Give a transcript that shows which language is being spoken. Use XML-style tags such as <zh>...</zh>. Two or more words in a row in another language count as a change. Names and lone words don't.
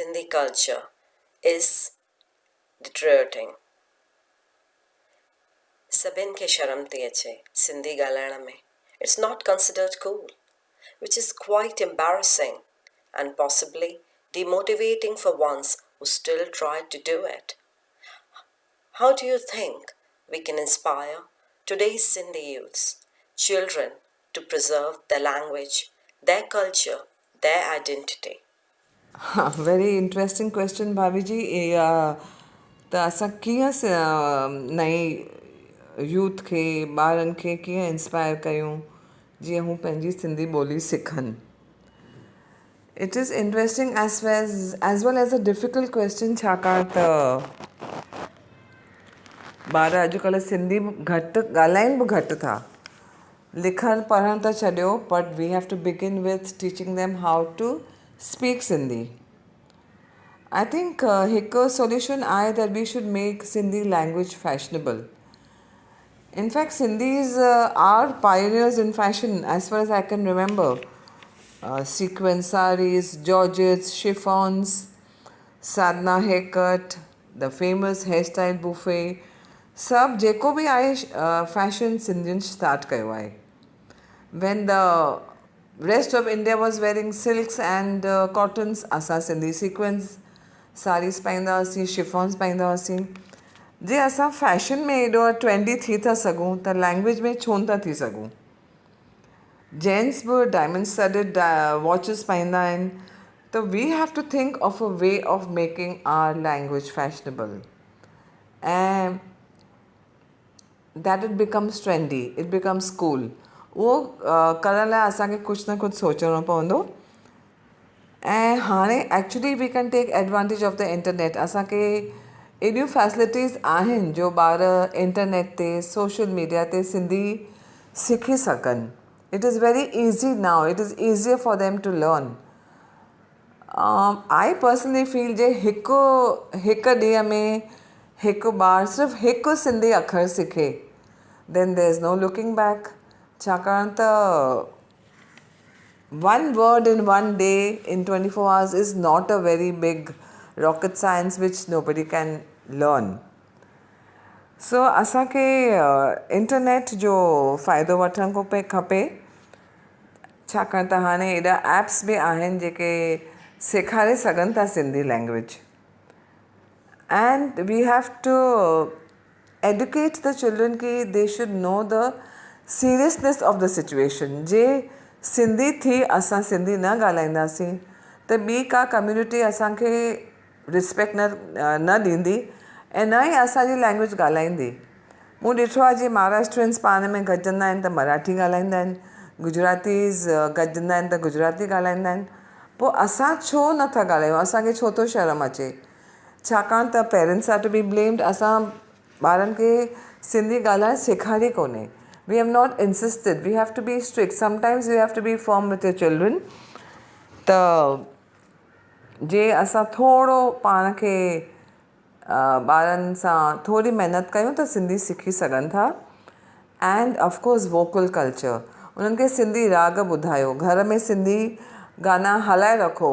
<en>culture is deteriorating.</en> <sd>सभिनि खे शर्म थी अचे Sindhi ॻाल्हाइण में.</sd> <en>It's not considered cool, which is quite embarrassing and possibly demotivating for ones who still try to do it. How do you think we can inspire today's Sindhi youths, children, to preserve their language, their culture, their identity? Very interesting question, Bhavi ji.</en> <sd>त असां कीअं नई यूथ खे ॿारनि खे कीअं इंस्पायर कयूं जीअं हू पंहिंजी सिंधी ॿोली सिखनि.</sd> <en>It is interesting as well as a difficult question,</en> <sd>छाकाणि त ॿार अॼुकल्ह सिंधी घटि ॻाल्हाइनि बि घटि था. लिखणु पढ़णु त छॾियो,</sd> <en>But we have to begin with teaching them how to speak Sindhi. I think</en> <sd>हिकु solution आहे</sd> <en>that we should make Sindhi language fashionable. In fact, Sindhis are pioneers in fashion as far as I can remember. Sequin saris, georgettes, chiffons, sadhana haircut, the famous hairstyle buffet.</en> <sd>सभु जेको बि आहे फैशन सिंधियुनि स्टार्ट कयो आहे.</sd> <en>When the rest of India was wearing silks and cottons,</en> <sd>असां सिंधी</sd> <en>sequins sarees</en> <sd>पाईंदा हुआसीं, शिफॉन्स पाईंदा हुआसीं. जे असां फैशन में एॾो ट्रेंडी थी था सघूं त लैंग्वेज में छो न था थी सघूं. जेंट्स बि</sd> <en>diamond studded watches</en> <sd>पाईंदा आहिनि.</sd> <en>त we have to think of a way of making our language fashionable ऐं that it becomes trendy, it becomes cool.</en> <sd>उहो करण लाइ असांखे कुझु न कुझु सोचणो पवंदो. ऐं हाणे</sd> <en>actually we can take advantage of the internet.</en> <sd>असांखे एॾियूं फैसिलिटीज़ आहिनि जो ॿार इंटरनेट ते,</sd> <en>social media</en> <sd>ते सिंधी सिखी सघनि.</sd> <en>It is very easy now, it is easier for them to learn. I personally feel</en> <sd>जे हिकु ॾींहं में हिकु ॿारु सिर्फ़ु हिकु सिंधी अखर सिखे,</sd> <en>then there is no looking back.</en> <sd>छाकाणि त</sd> <en>one word in one day in 24 hours is not a very big rocket science which nobody can learn.</en> <sd>So असांखे इंटरनेट जो फ़ाइदो वठणु खपे, छाकाणि त हाणे एॾा एप्स बि आहिनि जेके सेखारे सघनि था सिंधी लैंग्वेज.</sd> <en>And we have to educate the children ki they should know the seriousness of the situation.</en> <sd>जे सिंधी थी असां सिंधी न ॻाल्हाईंदासीं त ॿी का कम्यूनिटी असांखे रिस्पेक्ट न ॾींदी ऐं न ई असांजी लैंग्वेज ॻाल्हाईंदी. मूं ॾिठो आहे जीअं महाराष्ट्रियंस पाण में गॾजंदा आहिनि त मराठी ॻाल्हाईंदा आहिनि, गुजरातीज़ गॾजंदा आहिनि त गुजराती ॻाल्हाईंदा आहिनि. पोइ असां छो नथा ॻाल्हायूं, असांखे छो थो शर्म अचे. छाकाणि त</sd> <en>parents are to be blamed.</en> <sd>असां ॿारनि खे सिंधी ॻाल्हाइणु सेखारी कोन्हे.</sd> <en>We have not insisted. We have to be strict. Sometimes you have to be firm with your children.</en> <sd>त जे असां थोरो पाण खे ॿारनि सां थोरी महिनत कयूं त सिंधी सिखी सघनि था.</sd> <en>And of course vocal culture.</en> <sd>उन्हनि खे सिंधी राग ॿुधायो, घर में सिंधी गाना हलाए रखो.</sd>